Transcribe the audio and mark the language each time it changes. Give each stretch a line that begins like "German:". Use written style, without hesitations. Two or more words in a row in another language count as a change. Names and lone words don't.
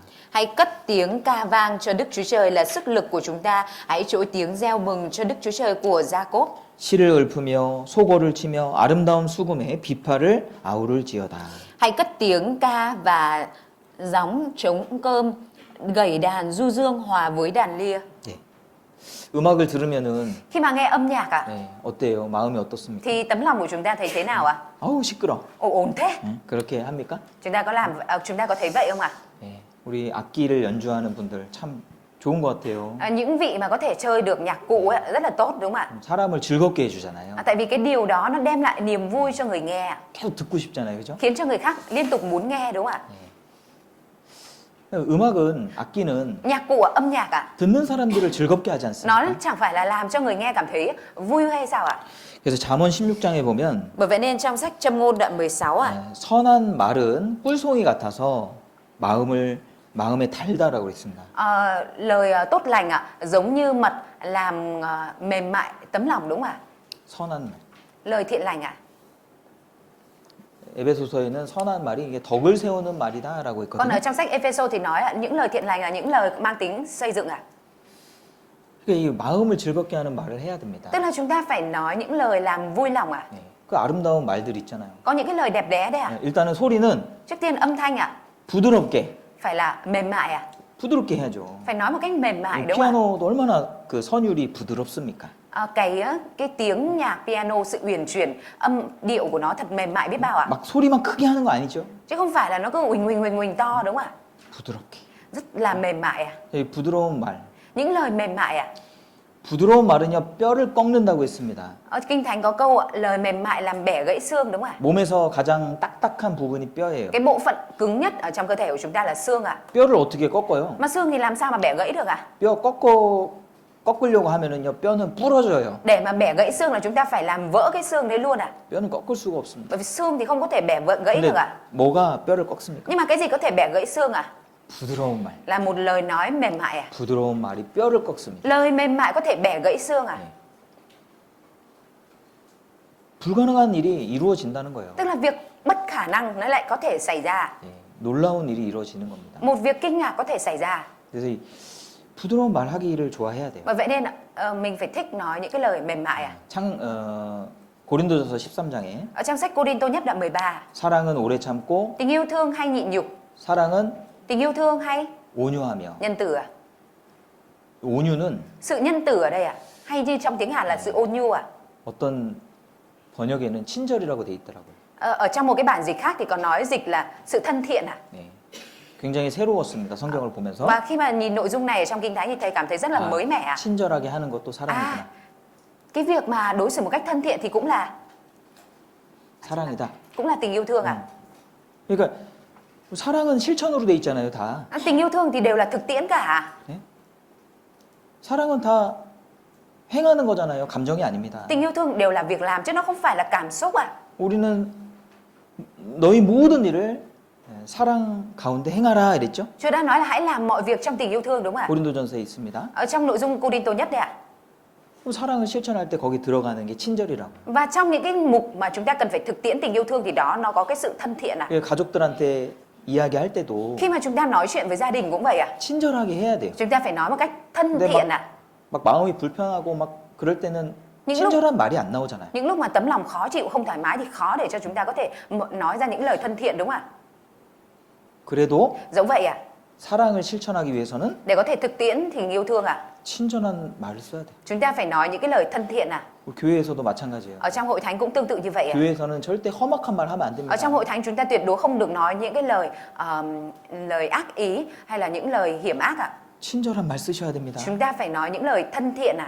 Vietnamese: Hãy cất tiếng ca vang cho Đức Chúa Trời là sức lực của chúng ta. Hãy trỗi tiếng reo mừng cho Đức Chúa Trời của Gia-cốp.
Korean: 시를 읊으며 소고를 치며 아름다운 수금에 비파를 아우를지어다.
Vietnamese: Hãy cất tiếng ca và gióng trống cơm, gảy đàn du dương hòa với đàn lia.
Korean: 네. 음악을 들으면은
Vietnamese: Khi mà nghe âm nhạc ạ,
Korean: 네, 어때요? 마음이 어떻습니까?
Vietnamese: thì tấm lòng của chúng ta thấy thế nào ạ?
Korean: 아우 시끄러.
Vietnamese: Ồn thế.
Korean: 네, 그렇게 합니까?
Vietnamese: Chúng ta có thấy vậy không ạ?
Korean: 네, 우리 악기를 연주하는 분들 참 좋은 것 같아요.
Vietnamese: Những vị mà có thể chơi được nhạc cụ ấy, rất là tốt đúng không ạ?
Korean: 사람을 즐겁게 해주잖아요.
Vietnamese: Tại vì cái điều đó nó đem lại niềm vui cho người nghe,
Korean: 계속 듣고 싶잖아요, 그죠?
Vietnamese: khiến cho người khác liên tục muốn nghe đúng không ạ?
Korean: 음악은 악기는
Vietnamese: Nhạc cụ, âm nhạc ạ,
Korean: 듣는 사람들을 즐겁게 하지 않습니까?
Vietnamese: nó chẳng phải là làm cho người nghe cảm thấy vui hay sao ạ?
Korean: 그래서 잠언 16장에 보면
Vietnamese: Bởi vậy nên trong sách Châm ngôn đoạn 16 ạ,
Korean: 선한 말은 꿀송이 같아서 마음에 달다라고 그랬습니다.
Vietnamese: lời tốt lành ạ, giống như mật làm mềm mại tấm lòng đúng không ạ?
Korean: 선한 말.
Vietnamese: Lời thiện lành ạ.
Korean: 에베소서에는 선한 말이 이게 덕을 세우는 말이다라고
Vietnamese: Còn ở
Korean: 했거든요.
Vietnamese: trong sách Ephesos thì nói ạ, những lời thiện lành là những lời mang tính xây dựng ạ.
Korean: 그러니까 이 마음을 즐겁게 하는 말을 해야 됩니다.
Vietnamese: Tức là chúng ta phải nói những lời làm vui lòng ạ.
Korean: 네, 그 아름다운 말들 있잖아요.
Vietnamese: Có những cái lời đẹp đẽ đấy ạ.
Korean: 네, 일단은 소리는
Vietnamese: Trước tiên âm thanh ạ,
Korean: 부드럽게
Vietnamese: phải là mềm mại ạ.
Korean: 부드럽게 해야죠.
Vietnamese: Phải nói một cách mềm mại đúng không ạ?
Korean: 피아노도 얼마나 그 선율이 부드럽습니까?
Vietnamese: Cái tiếng nhạc piano, sự uyển chuyển, âm điệu của nó thật mềm mại biết bao ạ.
Korean: 막 소리만 크게 하는 거 아니죠?
Vietnamese: Chứ không phải là nó cứ huỳnh to đúng không ạ?
Korean: 부드럽게.
Vietnamese: Rất là mềm mại ạ.
Korean: 이 부드러운 말.
Vietnamese: Những lời mềm mại ạ.
Korean: 부드러운 말은요 뼈를 꺾는다고 했습니다.
Vietnamese: Ở Kinh Thánh có câu ạ, lời mềm mại làm bẻ gãy xương đúng không ạ?
Korean: 몸에서 가장 딱딱한 부분이 뼈예요.
Vietnamese: Cái bộ phận cứng nhất ở trong cơ thể của chúng ta là xương ạ.
Korean: 뼈를 어떻게 꺾어요?
Vietnamese: Mà xương thì làm sao mà bẻ gãy được ạ?
Korean: 뼈 꺾으려고 하면은요 뼈는 부러져요.
Vietnamese: Để mà bẻ gãy xương là chúng ta phải làm vỡ cái xương đấy luôn à?
Korean: 뼈는 꺾을 수가 없습니다.
Vietnamese: Bởi vì xương thì không có thể bẻ gãy
Korean: 근데
Vietnamese: được à?
Korean: 뭐가 뼈를 꺾습니까?
Vietnamese: Nhưng mà cái gì có thể bẻ gãy xương à?
Korean: 부드러운 말.
Vietnamese: Là một lời nói mềm mại à?
Korean: 부드러운 말이 뼈를 꺾습니다.
Vietnamese: Lời mềm mại có thể bẻ gãy xương à?
Korean: 네. 불가능한 일이 이루어진다는 거예요.
Vietnamese: Tức là việc bất khả năng nó lại có thể xảy ra.
Korean: 예, 놀라운 일이 이루어지는 겁니다.
Vietnamese: Một việc kinh ngạc có thể xảy ra.
Korean: 그래서 이 부드러운 말 하기를 좋아해야 돼요.
Vietnamese: Bởi vậy nên mình phải thích nói những cái lời mềm mại à?
Korean: 고린도전서 13장에
Vietnamese: Ở trong sách Cô-rin-tô nhất đoạn 13,
Korean: 사랑은 오래 참고
Vietnamese: tình yêu thương hay nhịn nhục,
Korean: 사랑은
Vietnamese: tình yêu thương hay
Korean: 온유하며.
Vietnamese: nhân từ à?
Korean: 온유는
Vietnamese: Sự nhân từ ở đây à? Hay như trong tiếng Hàn là sự ôn nhu à?
Korean: 어떤 번역에는 친절이라고 돼 있더라고요.
Vietnamese: Ở trong một cái bản dịch khác thì còn nói dịch là sự thân thiện à?
Korean: 네. 굉장히 새로웠습니다. 성경을 보면서.
Vietnamese: Và khi mà nhìn nội dung này ở trong Kinh Thánh thì thầy cảm thấy rất là mới mẻ à?
Korean: 친절하게 하는 것도 사랑이구나.
Vietnamese: Cái việc mà đối xử một cách thân thiện thì cũng là
Korean: 사랑이다.
Vietnamese: tình yêu thương à?
Korean: 그러니까 사랑은 실천으로 돼 있잖아요, 다.
Vietnamese: Tình yêu thương thì đều là thực tiễn cả.
Korean: 네? 사랑은 다 행하는 거잖아요. 감정이 아닙니다.
Vietnamese: Tình yêu thương đều là việc làm chứ nó không phải là cảm xúc à?
Korean: 우리는 너희 모든 일을 사랑 가운데 행하라 이랬죠?
Vietnamese: Chúa đã nói là hãy làm mọi việc trong tình yêu thương đúng không ạ?
Korean: 고린도전서에 있습니다.
Vietnamese: Ở trong nội dung Cô-rin-tô nhất đấy ạ.
Korean: 그럼 사랑을 실천할 때 거기 들어가는 게 친절이라고.
Vietnamese: Và trong những cái mục mà chúng ta cần phải thực tiễn tình yêu thương thì đó nó có cái sự thân thiện à?
Korean: 가족들한테 이야기할 때도
Vietnamese: Khi mà chúng ta nói chuyện với gia đình cũng vậy à?
Korean: 친절하게 해야 돼요.
Vietnamese: Chúng ta phải nói một cách thân
Korean: 근데
Vietnamese: thiện à?
Korean: 막 마음이 불편하고 막 그럴 때는
Vietnamese: những lúc
Korean: 친절한 말이 안 나오잖아요.
Vietnamese: những lúc mà tấm lòng khó chịu không thoải mái thì khó để cho chúng ta có thể nói ra những lời thân thiện đúng không ạ?
Korean: 그래도
Vietnamese: Giống vậy à?
Korean: 사랑을 실천하기 위해서는
Vietnamese: Để có thể thực tiễn tình yêu thương à?
Korean: 친절한 말을 써야 돼요.
Vietnamese: Chúng ta phải nói những cái lời thân thiện à?
Korean: 교회에서도 마찬가지예요.
Vietnamese: Ở trong hội thánh cũng tương tự như vậy à?
Korean: 교회에서는 절대 험악한 말 하면 안 됩니다.
Vietnamese: Ở trong hội thánh chúng ta tuyệt đối không được nói những cái lời ác ý hay là những lời hiểm ác ạ.
Korean: 친절한 말 쓰셔야 됩니다.
Vietnamese: Chúng ta phải nói những lời thân thiện à?